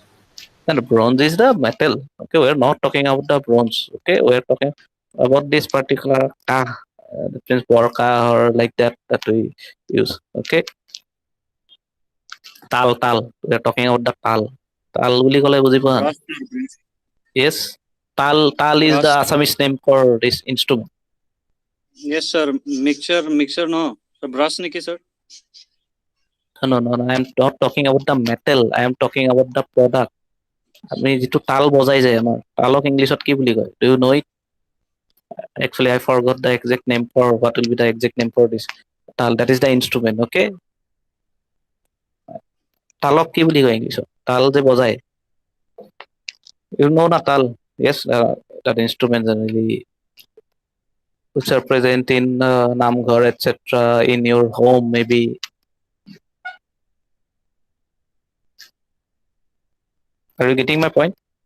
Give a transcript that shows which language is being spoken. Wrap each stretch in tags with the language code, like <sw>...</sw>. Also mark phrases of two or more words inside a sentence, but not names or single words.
<en>And bronze is the metal. Okay, we're not talking about the bronze. Okay, we're talking about this particular ka, that means borka or like that we use. Okay, tal. We're talking about the tal.</en> <as>Tal বুলি ক'লে বুজি পোৱা?</as> <en>Brass. Yes, tal is the Brass. Assamese name for this instrument. Yes, sir. Mixer, no. So brass niki, sir. No. I am not talking about the metal. I am talking about the product.</en> <as>আমি যিটো তাল বজাই যায় আমাৰ তালক ইংলিছত কি বুলি কয়?</as> <en>Do you know it? Actually, I forgot the exact name for what will be the exact name for this tal. That is the instrument.</en> <as>Okay. তালক কি বুলি কয় ইংলিছত? তাল যে বজাই।</as> <en>You know na tal? Yes, that instrument generally which are present in namghar, etc. In your home, maybe. Are you getting my point?</en>